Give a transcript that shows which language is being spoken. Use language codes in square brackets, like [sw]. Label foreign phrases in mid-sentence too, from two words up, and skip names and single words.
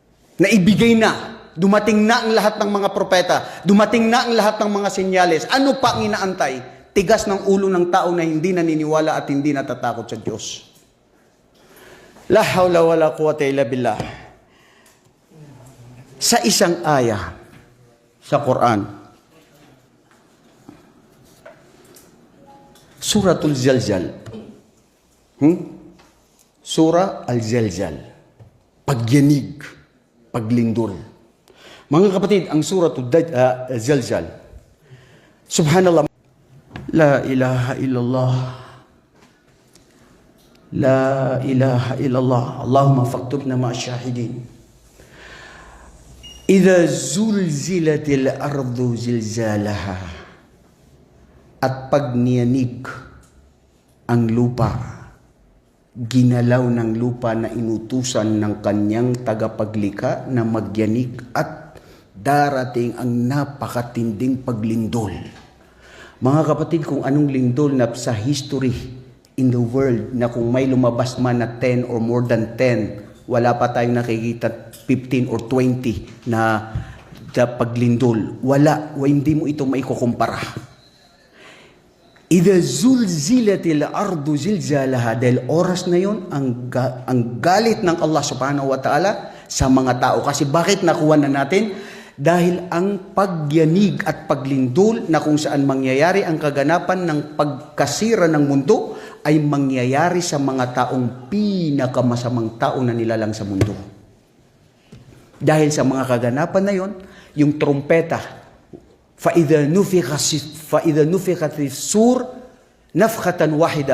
[tl] na ibigay na. Dumating na ang lahat ng mga propeta. Dumating na ang lahat ng mga senyales. Ano pa ang inaantay? Tigas ng ulo ng tao na hindi naniniwala at hindi natatakot sa Diyos. [ar] لا حول ولا قوة إلا بالله. [tl] Sa isang aya sa Quran, Suratul Zalzal. Surah Al-Zalzal. Pagyanig, paglindol. Mga kapatid, ang Suratul Zalzal. [ar] سبحان الله لا إله إلا الله. لا إله إلا الله. اللهم فاكتبنا مع الشاهدين. إذا زلزلت الأرض زلزالها. [tl] At pag niyanig ang lupa, ginalaw ng lupa na inutusan ng kanyang tagapaglikha na magyanig at darating ang napakatinding paglindol. Mga kapatid, kung anong lindol na sa [en] history in the world, [tl] na kung may lumabas man na 10 [en] or more than 10, [tl] wala pa tayong nakikita 15 or 20 na paglindol. Wala, hindi mo ito maikukumpara. [ar] إذا زلزلت الأرض زلزالها, [tl] dahil oras na yon ang galit ng Allah [ar] سبحانه وتعالى [tl] sa mga tao. Kasi bakit nakuha na natin? Dahil ang pagyanig at paglindol na kung saan mangyayari ang kaganapan ng pagkasira ng mundo ay mangyayari sa mga taong pinakamasamang tao na nilalang sa mundo. Dahil sa mga kaganapan na yon, yung trompeta, [ar] فَإِذَا نُفِخَتِ السُّورِ نَفْخَةً وَاحِدَةً.